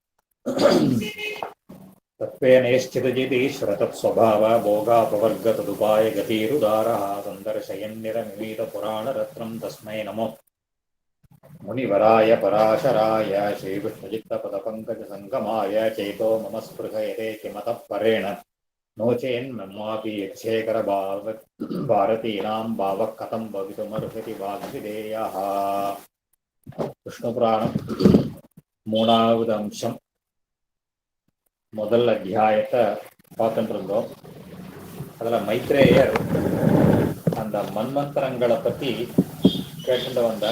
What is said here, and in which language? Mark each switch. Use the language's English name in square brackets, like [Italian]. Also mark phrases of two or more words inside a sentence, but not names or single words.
[Sanskrit] तत्त्वेनैश्चिदजितीश्वरतत्स्वभाव भोगापवर्गतदुपाय गतिरुदारः सन्दर्शयन्निरमिमीतपुराणरत्नं तस्मै नमो मुनिवराय पराशराय श्रीविष्णुचित्तपदपङ्कजसङ्गमाय चैतो मम स्पृहयते किमतः परेण नो चेन्ममापि यक्षेखरभारतीनां भावः कथं भवितुमर्हति वाग्विधेयः [Tamil] விஷ்ணுபுராணம் 3வது அம்சம் முதல் அத்தியாயத்தை பார்த்துட்டு இருந்தோம். அதுல மைத்ரேயர் அந்த மன்வந்தரங்களை பத்தி கேட்டுட்டு வந்தார்.